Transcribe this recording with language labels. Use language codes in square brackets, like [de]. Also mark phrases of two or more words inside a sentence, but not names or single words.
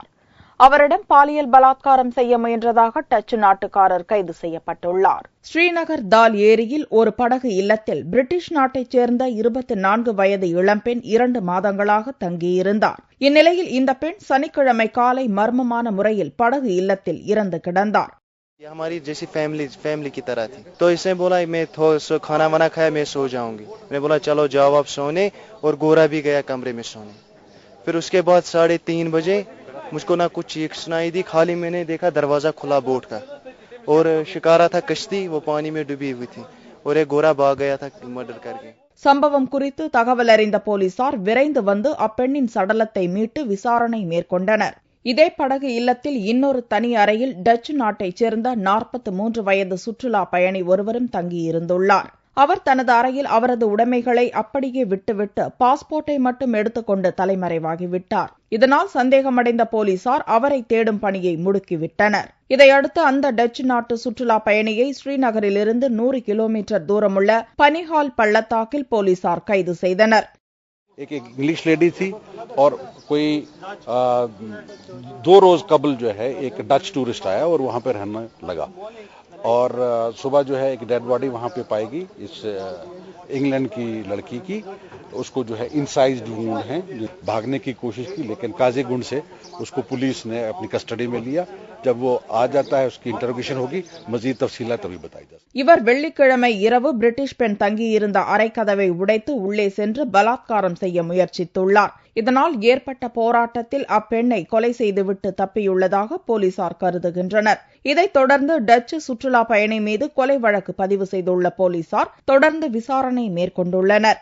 [ta] அவரிடம் பாலியல் பலாத்காரம் செய்ய முயன்றதாக டச்சு நாட்டுக்காரர் கைது செய்யப்பட்டுள்ளார். ஸ்ரீநகர் தால் ஏரியில் ஒரு படகு இல்லத்தில் பிரிட்டிஷ் நாட்டைச் சேர்ந்த 24 வயது இளம்பெண் 2 மாதங்களாக தங்கியிருந்தார். இந்நிலையில் இந்த பெண் சனிக்கிழமை காலை மர்மமான முறையில் படகு இல்லத்தில் இறந்து கிடந்தார். [hi] ये हमारी जैसी फैमिली की तरह थी, तो इसने बोला मैं खाना वाना खाया मैं सो जाऊंगी. मैंने बोला चलो जाओ आप सोने, और गोरा भी गया कमरे में सोने. फिर उसके बाद 3:30 बजे मुझको ना कुछ चीख सुनाई दी, खाली मैंने देखा दरवाजा खुला बोट का, और शिकारा था कश्ती, वो पानी में डूबी हुई थी, और एक गोरा भाग गया था मर्डर करके. [ta] சம்பவம் குறித்து தகவல் அறிந்த போலீசார் விரைந்து வந்து அப்பெண்ணின் சடலத்தை மீட்டு விசாரணை மேற்கொண்டனர். இதே படகு இல்லத்தில் இன்னொரு தனி அறையில் டச்சு நாட்டைச் சேர்ந்த 43 வயது சுற்றுலா பயணி ஒருவரும் தங்கியிருந்துள்ளார். அவர் தனது அறையில் அவரது உடைமைகளை அப்படியே விட்டுவிட்டு பாஸ்போர்ட்டை மட்டும் எடுத்துக்கொண்டு தலைமறைவாகிவிட்டார். இதனால் சந்தேகமடைந்த போலீசார் அவரை தேடும் பணியை முடுக்கிவிட்டனர். இதையடுத்து அந்த டச்சு நாட்டு சுற்றுலா பயணியை ஸ்ரீநகரிலிருந்து 100 கிலோமீட்டர் தூரமுள்ள பனிஹால் பள்ளத்தாக்கில் போலீசார் கைது செய்தனர். [hi] एक [en] English lady [hi] थी और कोई 2 रोज कबल जो है एक [en] Dutch tourist [hi] आया और वहां पे रहने लगा, और सुबह जो है एक [en] dead body [hi] वहां पे पाएगी इस इंग्लैंड की लड़की की. उसको जो है [en] incised wound [hi] है, भागने की कोशिश की, लेकिन काजीगुंड से उसको पुलिस ने अपनी कस्टडी में लिया. जब वो आ जाता है उसकी इंटरोगेशन होगी, मजीद तफसीलात तभी बताई जाएगी. [ta] இவர் வெள்ளிக்கிழமை இரவு பிரிட்டிஷ் பெண் தங்கியிருந்த அறைக்கதவை உடைத்து உள்ளே சென்று பலாத்காரம் செய்ய முயற்சித்துள்ளார். இதனால் ஏற்பட்ட போராட்டத்தில் அப்பெண்ணை கொலை செய்துவிட்டு தப்பியுள்ளதாக போலீசார் கருதுகின்றனர். இதைத் தொடர்ந்து டச்சு சுற்றுலா பயணி மீது கொலை வழக்கு பதிவு செய்துள்ள போலீசார் தொடர்ந்து விசாரணை மேற்கொண்டுள்ளனர்.